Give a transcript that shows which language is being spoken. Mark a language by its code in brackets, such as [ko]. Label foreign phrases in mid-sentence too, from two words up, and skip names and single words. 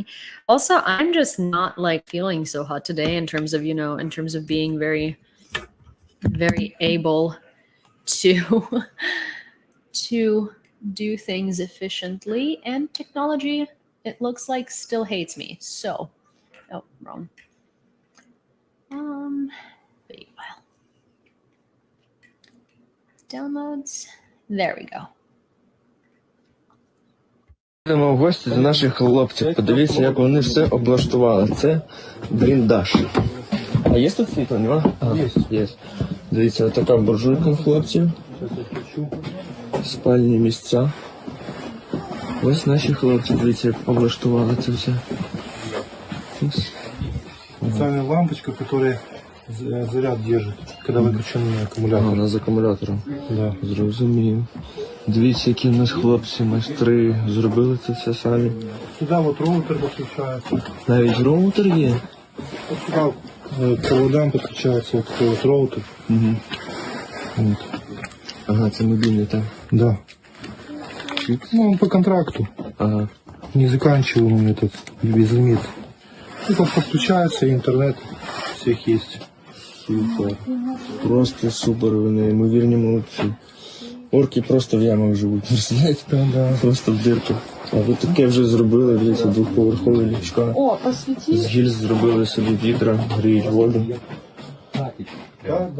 [en] Also, I'm just not feeling so hot today in terms of, being very, very able to do things efficiently, and technology, it looks like, still hates me. So, oh, wrong. Video file. Downloads. There we go. [uk] Йдемо в гості до наших хлопців. Подивіться, як вони все облаштували. Це бліндаж. А є тут світло, нема? Є. Дивіться, така буржуйка хлопців. Спальні місця. Ось наші хлопці, дивіться, як облаштували це все. [ru] Специальная лампочка, которая заряд держит, когда выключен аккумулятор. [uk] Вона з акумулятором. [ru] Да. [uk] Зрозумів. Дивіться, які в нас хлопці, майстри, зробили це все самі. [ru] Сюда вот роутер подключается. [uk] Навіть роутер є. [ru] Вот сюда к проводам подключается вот такой вот роутер. Угу. Вот. [uk] Ага, це мобільний, так? [ru] Да. Ну, он по контракту. Ага. Не заканчиваемый этот безлимит. Это подключается, и интернет у всех есть. [uk] Супер. Просто супер, ви неймовірні молодці. Орки просто в ямах живуть, представляєте? [ru] Да. [uk] Просто в дирках. А ви таке вже зробили, дивіться, двохповерхові ліжка. О, посвіті. З гільз зробили собі вітра, гріють воду. [ru] Да.